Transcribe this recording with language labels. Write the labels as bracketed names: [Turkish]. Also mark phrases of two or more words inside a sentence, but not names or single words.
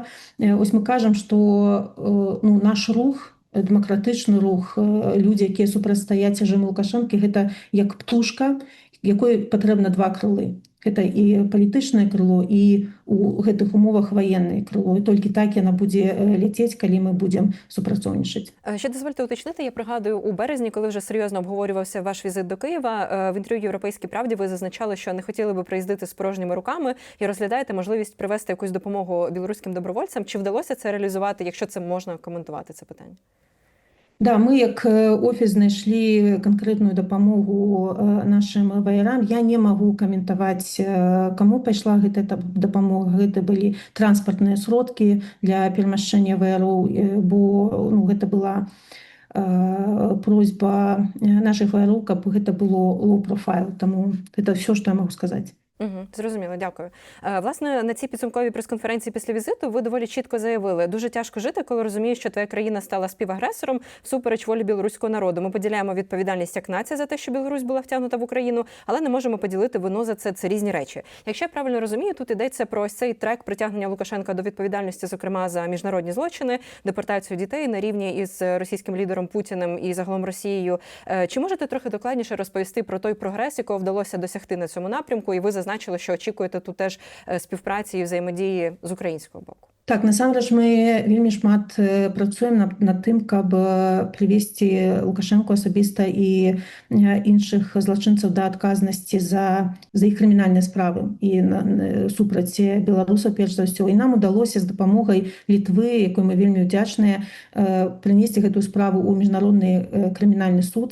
[Belarusian] Ось мы кажам, што наш рух, дэмакратычны рух, людзі, якія супрацьстаяць рэжыму Лукашэнкі, гэта як птушка, якой патрэбна два крылы. Гэта і палітычнае крыло, і у гэтых умовах ваеннае крыло. І толькі так яна будзе ляцець, калі мы будзем супрацоўнічаць. [Ukrainian] Ще дозвольте уточнити, я пригадую, у березні, коли вже серйозно обговорювався ваш візит до Києва, в інтерв'ю «Європейській правді» ви зазначали, що не хотіли би приїздити з порожніми руками і розглядаєте можливість привезти якусь допомогу білоруським добровольцям. Чи вдалося це реалізувати, якщо це можна коментувати, це питання? Да, мы як офіс знайшлі канкрэтную дапамогу нашим ваярам. Я не магу каментаваць, каму пайшла гэта дапамога. Гэта былі транспартныя сродкі для перамяшчэння ваяроў, бо гэта была просьба наших ваяроў, каб гэта было low-profile. Таму гэта ўсё, што я магу сказаць. Зрозуміло, дякую. Власне, на цій підсумковій прес-конференції після візиту ви доволі чітко заявили: дуже тяжко жити, коли розумієш, що твоя країна стала співагресором всупереч волі білоруського народу. Ми поділяємо відповідальність як нація за те, що Білорусь була втягнута в Україну, але не можемо поділити вину за це. Це різні речі. Якщо я правильно розумію, тут йдеться про ось цей трек притягнення Лукашенка до відповідальності, зокрема за міжнародні злочини, депортацію дітей на рівні із російським лідером Путіним і загалом Росією. Чи можете трохи докладніше розповісти про той прогрес, якого вдалося досягти на цьому напрямку, і ви зазначили, що очікуєте тут теж співпраці і взаємодії з українського боку? [Belarusian] Так, насамрэч мы вельмі шмат працуем над тым, каб прывесці Лукашэнку асабіста і іншых злачынцаў да адказнасці за іх крымінальныя справы і супраць беларусаў, перш за ўсё. І нам удалося з дапамогай Літвы, якой мы вельмі ўдзячныя, прынесці гэтую справу ў міжнародны крымінальны суд.